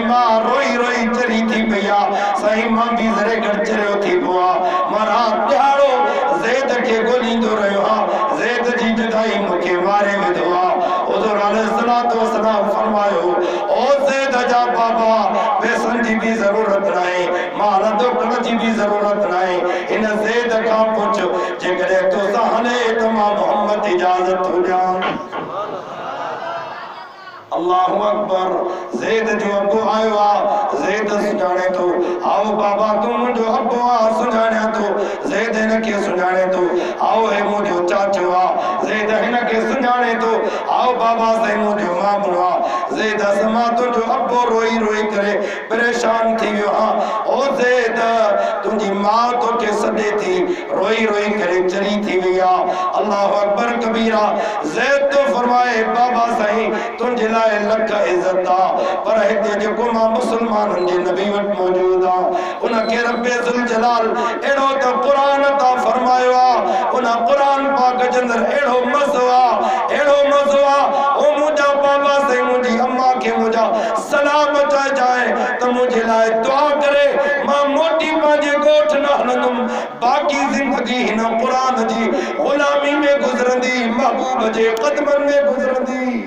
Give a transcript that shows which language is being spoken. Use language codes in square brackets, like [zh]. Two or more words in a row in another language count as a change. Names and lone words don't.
[sd] मां रोई रोई चरी थी पई आ सही मां बि ज़रे गॾु चरियो थी पियो आ मां राति ॾियारो ज़ैद खे ॻोल्हींदो रहियो आ ज़ैद जी जुदाई मूंखे मारे विधो आ हुज़ूर [ar] عليه الصلاة والسلام [sd] फरमायो ओ ज़ैद जा बाबा पैसनि जी बि ज़रूरत नाहे माल डॉक्टर जी बि ज़रूरत नाहे हिन ज़ैद खां पुछ जेकॾहिं तोसां हले त मां मोहम्मद इजाज़त थो ॾियां [ar] الله أكبر [sd] ज़ैद जो अबू आयो आ ज़ैद सुञाणे तो आओ बाबा तू मुंहिंजो अबू आ सुञाणे तो ज़ैद हिन खे सुञाणे तो आओ हे मुंहिंजो चाचो आ ज़ैद हिन खे सुञाणे तो आओ बाबा से मुंहिंजो मामो आ ज़ैद असमा तुंहिंजो अबू रोई रोई करे परेशान थी वियो आ ओ ज़ैद तुंहिंजी मां तोखे सॾे थी रोई रोई करे चरी थी वई आ [ar] الله أكبر كبيرا [sd] ज़ैद तो फरमाए बाबा साईं तुंहिंजे लाइ लख इज्जत आ पर हिते जेको मां मुसलमाननि जे नबी वटि मौजूद आ उनखे [ar] رب ذو الجلال [sd] अहिड़ो त क़ुरान ता फरमायो आ उन क़ुरान पाक जे अंदरि अहिड़ो मज़ो आ ओ मुंहिंजा बाबा से मुंहिंजी अम्मा खे मुंहिंजा सलाम चइजाए त मुंहिंजे लाइ दुआ करे मां मोटी पंहिंजे ॻोठ न हलंदुमि बाक़ी ज़िंदगी हिन क़ुरान जी ग़ुलामी में गुज़रंदी महबूब जे क़दमनि में गुज़रंदी